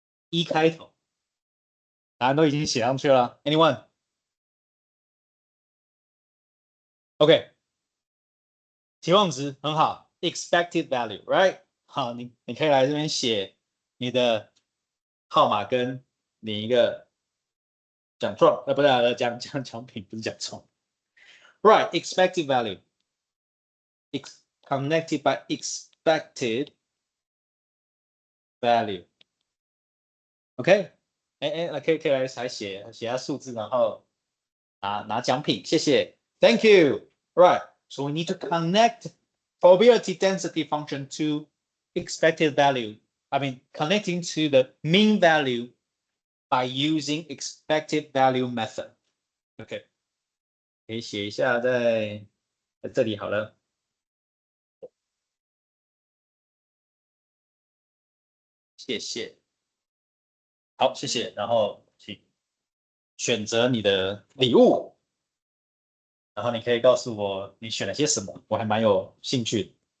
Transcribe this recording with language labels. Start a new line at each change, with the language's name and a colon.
Chinese: 一开头，答案都已经写上去了。
English: Anyone？
Chinese: OK， 期望值很好 ，
English: expected value，right？
Chinese: 好，你可以来这边写你的号码跟你一个奖状，不是奖品，不是奖状。
English: Right, expected value. Connected by expected value.
Chinese: OK， 可以来写下数字，然后拿奖品，谢谢 ，
English: Thank you. Right, so we need to connect probability density function to expected value. I mean, connecting to the mean value by using expected value method.
Chinese: OK， 可以写一下在这里好了。谢谢。好，谢谢。然后请选择你的礼物，然后你可以告诉我你选了些什么，我还蛮有兴趣的。